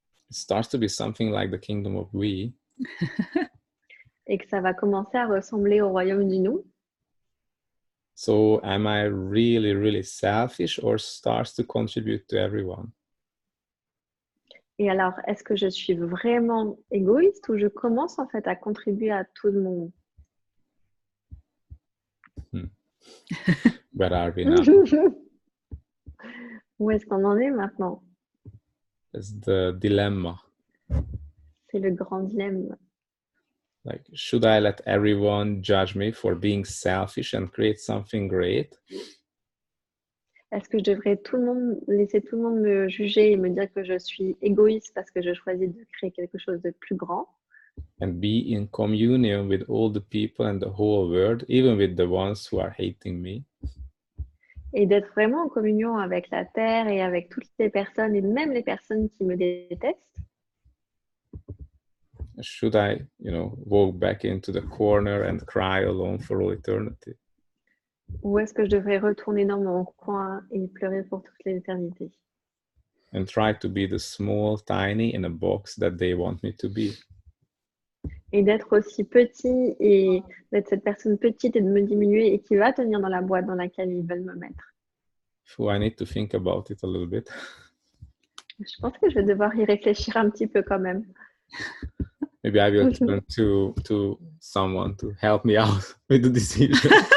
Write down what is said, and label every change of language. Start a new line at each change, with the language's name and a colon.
English: It starts to be something like the kingdom of we.
French: Et que ça va commencer à ressembler au royaume du nous.
English: So am I really, really selfish or starts to contribute to everyone?
French: Et alors, est-ce que je suis vraiment égoïste ou je commence en fait à contribuer à tout le monde?
English: Where are we now?
French: Où est-ce qu'on en est maintenant?
English: It's the dilemma.
French: C'est le grand dilemme.
English: Like, should I let everyone judge me for being selfish and create something great?
French: Est-ce que je devrais laisser tout le monde me juger et me dire que je suis égoïste parce que je choisis de créer quelque chose de plus grand?
English: And be in communion with all the people and the whole world, even with the ones who are hating me?
French: Et d'être vraiment en communion avec la terre et avec toutes les personnes et même les personnes qui me détestent?
English: Should I, walk back into the corner and cry alone for all eternity?
French: Ou est-ce que je devrais retourner dans mon coin et pleurer pour toute l'éternité?
English: And try to be the small, tiny in a box that they want me to be.
French: Et d'être aussi petit et d'être cette personne petite et de me diminuer et qui va tenir dans la boîte dans laquelle ils veulent me mettre.
English: So I need to think about it a little bit.
French: Je pense que je vais devoir y réfléchir un petit peu quand même.
English: Maybe I will turn to someone to help me out with the decision.